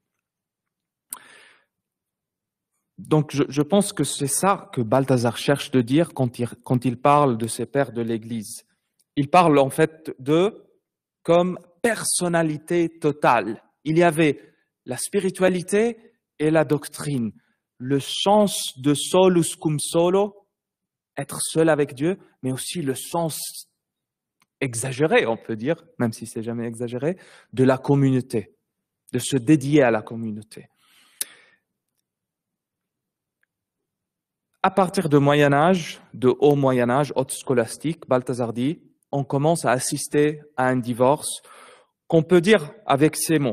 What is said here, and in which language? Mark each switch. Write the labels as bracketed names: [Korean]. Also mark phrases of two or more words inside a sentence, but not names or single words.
[French] Donc, je pense que c'est ça que Balthazar cherche de dire quand il parle de ces pères de l'Église. Il parle en fait d'eux comme personnalité totale. Il y avait la spiritualité et la doctrine, le sens de [Latin] solus cum solo, [French] être seul avec Dieu, mais aussi le sens exagéré, on peut dire, même si c'est jamais exagéré, de la communauté, de se dédier à la communauté. À partir du Moyen-Âge, de haut Moyen-Âge, haute scolastique, Balthazar dit, on commence à assister à un divorce qu'on peut dire avec ces mots.